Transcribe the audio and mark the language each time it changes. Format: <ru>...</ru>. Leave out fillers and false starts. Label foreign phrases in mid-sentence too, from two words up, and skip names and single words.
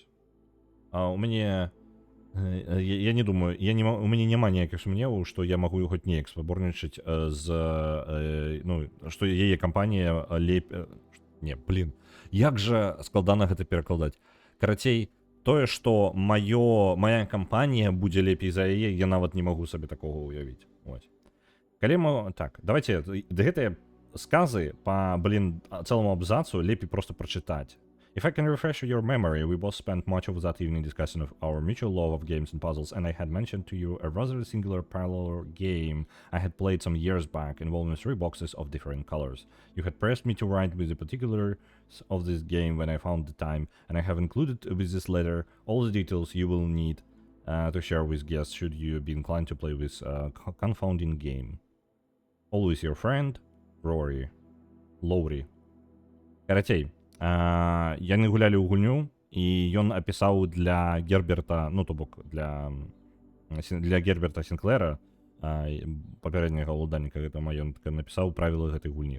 <be>У мяне, я не думаю, у мяне няма ніякіх сумневаў, што я магу хоць неяк спаборнічаць з, ну, што яе кампанія не, блин, як жа складана гэта перакладаць. Карацей, тое, што моя кампанія будзе лепей за яе, я нават не магу сабе такога ўявіць. Вось. Калі мы... Так, давайте, гэтыя сказы па, блин, цэлому абзацу лепей просто прачытаць.</be> <en>If I can refresh your memory, we both spent much of that evening discussing our mutual love of games and puzzles, and I had mentioned to you a rather singular parallel game I had played some years back, involving 3 boxes of different colors. You had pressed me to write with the particulars of this game when I found the time, and I have included with this letter all the details you will need to share with guests should you be inclined to play this confounding game. Always your friend, Лоурі.</en> <be>Карацей, яны гулялі ў гульню, і ён апісаў для Герберта, ну, то бок, для Герберта Сінклера, папярэдняга ўладальніка гэтага маёнтка, напісаў правілы гэтай гульні.</be>